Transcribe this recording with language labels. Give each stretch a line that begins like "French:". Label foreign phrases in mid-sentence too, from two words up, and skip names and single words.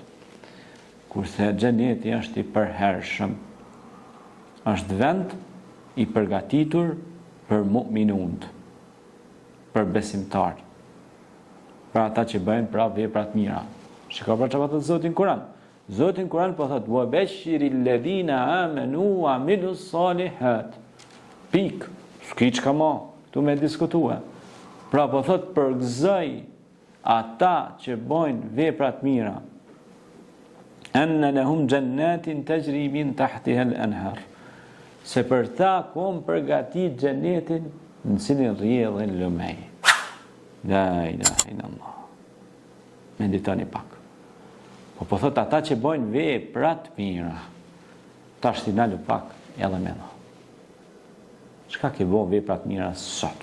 Albanian: Kurse xheneti është i përhershëm. Është vend i përgatitur për mu'minun, për besimtar, për ata që bëjnë pra vepra të mira. Shikoj pra çfarë thotë Zoti në Kur'an. Zoti në Kur'an po thotë:
Arabic: "وبشر الذين آمنوا وعملوا الصالحات."
Albanian: Pik, s'ka çka më këtu me diskutua. Pra po thotë përgëzoj ata që bëjnë vepra të mira.
Arabic: أن لهم جنات تجري من تحتها الأنهار.
Albanian: Se për ta kom përgatit xhenetin në cilin rrjedhin lumej.
Arabic: لا إله إلا الله.
Albanian: Meditoni pak. Po thot ata që bojnë vepra të mira. Tash ti nalu pak edhe me dha. Çka ke bën vepra të mira sot?